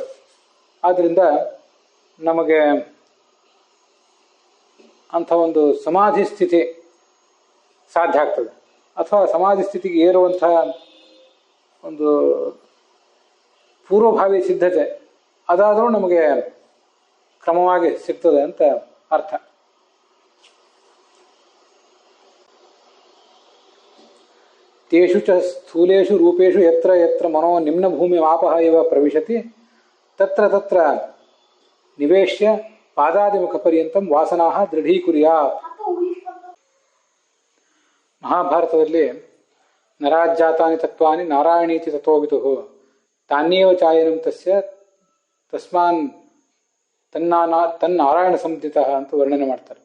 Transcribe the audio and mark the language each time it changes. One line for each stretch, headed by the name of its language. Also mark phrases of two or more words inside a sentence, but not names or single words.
Kannada: ಆದ್ದರಿಂದ ನಮಗೆ ಅಂಥ ಒಂದು ಸಮಾಧಿ ಸ್ಥಿತಿ ಸಾಧ್ಯ ಆಗ್ತದೆ. ಅಥವಾ ಸಮಾಧಿ ಸ್ಥಿತಿಗೆ ಏರುವಂತಹ ಒಂದು ಪೂರ್ವಭಾವಿ ಸಿದ್ಧತೆ ಅದಾದರೂ ನಮಗೆ ಕ್ರಮವಾಗಿ ಸಿಗ್ತದೆ ಅಂತ ಅರ್ಥ.
Sanskrit: ತೇಷು ಚ ಸ್ಥೂಲೇಷು ರೂಪೇಷು ಯತ್ರ ಯತ್ರ ಮನೋ ನಿಮ್ನ ಭೂಮಿ ವಾಪಃ ಇವ ಪ್ರವಿಶತಿ ತತ್ರ ತತ್ರ ನಿವೇಶ್ಯ ಪಾದಾದಿಮುಖ ಪರ್ಯಂತಂ ವಾಸನಾಃ ದೃಢೀಕುರ್ಯಾತ್. ಮಹಾಭಾರತದಲ್ಲಿ ನರಾಜ್ಜಾತಾನಿ ತತ್ವಾನಿ ನಾರಾಯಣೀತಿ ತಥೋವಿದುಃ ತಾನ್ಯೇವ ಚಾಯನಂ ತಸ್ಯ ತಸ್ಮಾನ್ ತನ್ನಾರಾಯಣ ಸಂಧಿತಃ
Kannada: ಅಂತ ವರ್ಣನೆ ಮಾಡ್ತಾರೆ.